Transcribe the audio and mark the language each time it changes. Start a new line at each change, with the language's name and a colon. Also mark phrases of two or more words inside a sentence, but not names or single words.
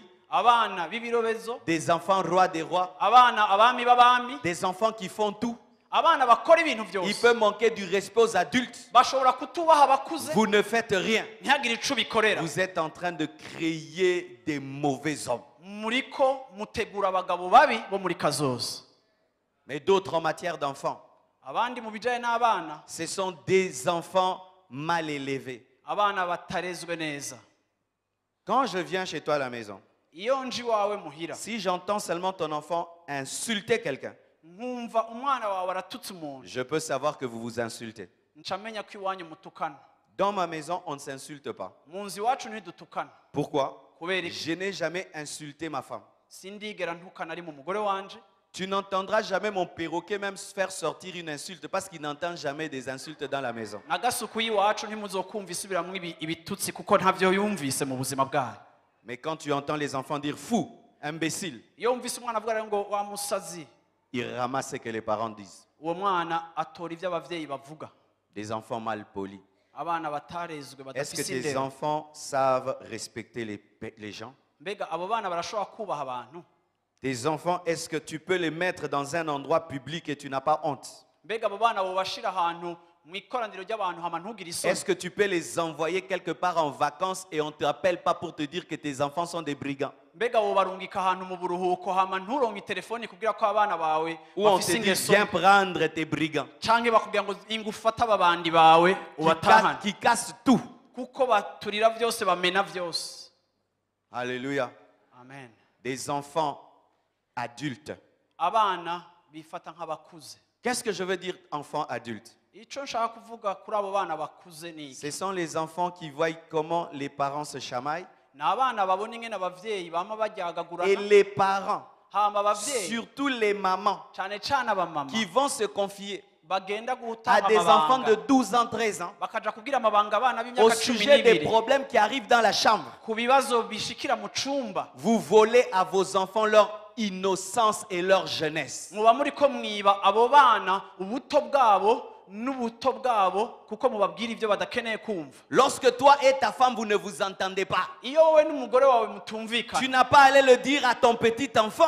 Rundi: abana b'ibirobezo
French: des enfants rois des rois,
Rundi: abana abami b'abami
French: des enfants qui font tout.
Rundi: abana bakora ibintu
French: Il
Rundi: byose
French: peut manquer du respect aux adultes.
Rundi: bashobora kutubaha abakuze
French: Vous ne faites rien.
Rundi: ntihagire ico bikorera
French: Vous êtes en train de créer des mauvais hommes.
Rundi: muriko mutegura abagabo babi bo muri kazoza
French: Mais d'autres en matière d'enfants,
Rundi: abandi mu bijanye n'abana
French: ce sont des enfants mal élevés.
Rundi: abana batarezwe neza
French: Quand je viens chez toi à la maison,
Rundi: iyo nji wawe muhira
French: si j'entends seulement ton enfant insulter quelqu'un,
Rundi: nkumva umwana wawe aratutse umuntu
French: je peux savoir que vous vous insultez.
Rundi: ncamenya ko iwanyu mutukana
French: Dans ma maison, on ne s'insulte pas.
Rundi: mu nzu iwacu ntidutukana
French: Pourquoi?
Rundi: kubera iki
French: Je n'ai jamais insulté ma femme.
Rundi: sindigera ntukana ari mu mugore wanje
French: Tu n'entendras jamais mon perroquet même faire sortir une insulte parce qu'il n'entend jamais des insultes dans la maison.
Rundi: na gasuku y'iwacu ntimuzokumva isubiramwo ibitutsi kuko ntavyo yumvise mu buzima bwayo
French: Mais quand tu entends les enfants dire fou, imbécile,
Rundi: iyo wumvise umwana avuga rero ngo wa musazi
French: ils ramassent ce que les parents disent.
Rundi: uwo mwana atora ivyo abavyeyi bavuga
French: Des enfants mal polis.
Rundi: abana batarezwe
French: Est-ce que
Rundi: badafise
French: tes
Rundi: indero
French: enfants savent respecter les gens?
Rundi: mbega abo bana barashobora kubaha abantu
French: Tes enfants, est-ce que tu peux les mettre dans un endroit public et tu n'as pas honte?
Rundi: mbega abo bana bobashira ahantu mu ikoraniro ry'abantu hama ntugire isoni
French: Est-ce que tu peux les envoyer quelque part en vacances et on ne t'appelle pas pour te dire que tes enfants sont des brigands?
Rundi: mbega wobarungika ahantu mu buruhuko hama nturonke telefoni kugira ko abana bawe
French: Ou on te
Rundi: bafise
French: dit
Rundi: ingeso
French: viens prendre tes brigands
Rundi: canke bakubwira ngo inga ufate ababandi bawe ubatahane
French: qui cassent tout.
Rundi: kuko baturira vyose bamena vyose
French: Alléluia.
Rundi: amen
French: Des enfants adultes.
Rundi: abana bifata nk'abakuze
French: Qu'est-ce que je veux dire enfants adultes?
Rundi: ico nshaka kuvuga kuri abo bana bakuze ni iki
French: Ce sont les enfants qui voient comment les parents se chamaillent.
Rundi: ni abana babona ingene abavyeyi bama
French: Et
Rundi: baryagagurana
French: les parents,
Rundi: hama abavyeyi
French: surtout les mamans,
Rundi: cane cane abamama
French: qui vont se confier
Rundi: bagenda
French: à
Rundi: gutanga
French: des enfants de
Rundi: amabanga
French: 12 ans, 13 ans,
Rundi: bakaja kubwira amabanga abana
French: au
Rundi: b'imyaka cumi
French: sujet des
Rundi: n'ibiri
French: problèmes qui arrivent dans la chambre.
Rundi: ku bibazo bishikira mu cumba
French: Vous volez à vos enfants leur innocence et leur jeunesse.
Rundi: muba muriko mwiba abo bana ubuto bwabo n'ubuto bwabo kuko mubabwira ivyo badakeneye kumva
French: Lorsque toi et ta femme, vous ne vous entendez pas,
Rundi: iyo wowe n'umugore wawe mutumvikana
French: tu n'as pas à aller le dire à ton petit enfant